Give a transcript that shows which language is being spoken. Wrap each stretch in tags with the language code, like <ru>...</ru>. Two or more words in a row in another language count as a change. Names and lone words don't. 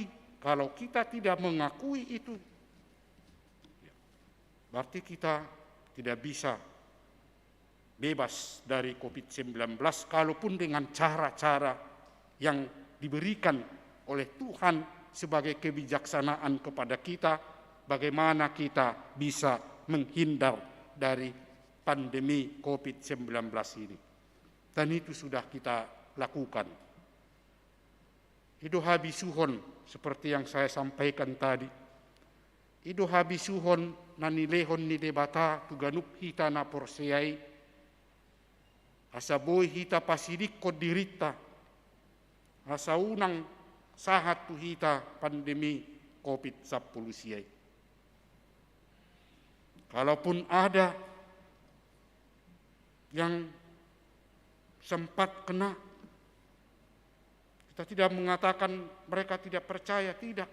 <id>Kalau kita tidak mengakui itu, berarti kita tidak bisa bebas dari COVID-19, kalaupun dengan cara-cara yang diberikan oleh Tuhan sebagai kebijaksanaan kepada kita, bagaimana kita bisa menghindar dari pandemi COVID-19 ini. Dan itu sudah kita lakukan.</id> <bbc>Ido habisuhon,</bbc> <id>seperti yang saya sampaikan tadi.</id> <bbc>Ido habisuhon nanilehon ni debata tuganuk hita na porseai. asa boi hita pasidik ko dirita, asa unang sahat tu hita pandemi COVID-19 siai.</bbc> <id>Kalaupun ada yang sempat kena, kita tidak mengatakan mereka tidak percaya, tidak.</id>